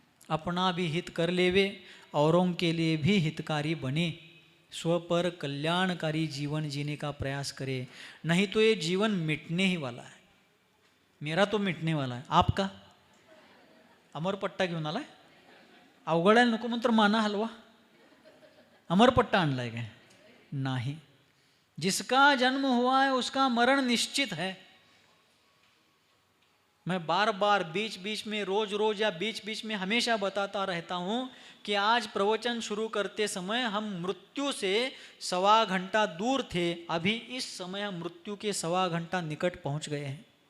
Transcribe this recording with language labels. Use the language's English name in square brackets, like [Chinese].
[Hindi] अपना भी हित कर लेवे, औरों के लिए भी हितकारी बने, स्व पर कल्याणकारी जीवन जीने का प्रयास करे, नहीं तो ये जीवन मिटने ही वाला है। मेरा तो मिटने वाला है, आपका? [Marathi] अमरपट्टा घेऊन आलाय? अवघडायला नको मंत्र माना हलवा, अमरपट्टा आणलाय काय? नाही। [Hindi] जिसका जन्म हुआ है उसका मरण निश्चित है। मैं बार बार बीच बीच में, रोज रोज या बीच बीच में हमेशा बताता रहता हूँ कि आज प्रवचन शुरू करते समय हम मृत्यु से 1.25 घंटा दूर थे, अभी इस समय हम मृत्यु के 1.25 घंटा निकट पहुँच गए हैं।